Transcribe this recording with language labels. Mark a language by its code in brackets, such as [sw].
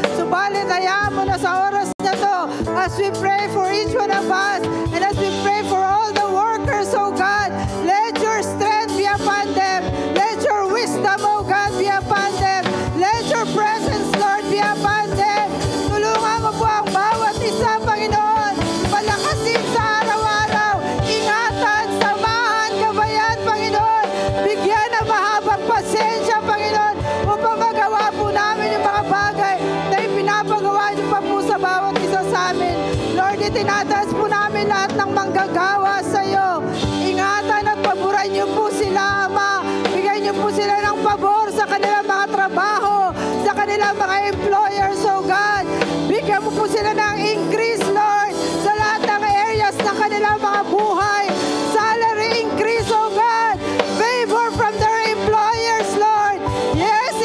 [tl] Subalit, hayaan mo na sa oras na to, [en] as we pray for each one of us, and as we pray for all the workers, oh God, let your strength be upon them. Let your wisdom, oh God, be upon them. Let your presence, Lord, be upon them. [tl] Tulungan mo po ang bawat isa, Panginoon. Palakasin sa araw-araw. Ingatan, samahan, gabayan, Panginoon. Bigyan ng mahabang pasensya, Panginoon, upang magawa po namin yung mga bagay na ipinapagawa niyo pa po sa bawat isa sa amin. Lord, itinataas po namin lahat ng manggagawa sa iyo. Ingatan at paboran niyo po sila, Ama. Bigyan niyo po sila ng pabor sa kanilang mga trabaho, sa kanilang mga employers, oh God. Bigyan mo po sila ng increase, Lord, sa lahat ng areas ng kanilang mga buhay. [en] Salary increase, oh God. Favor from their employers, Lord. Yes.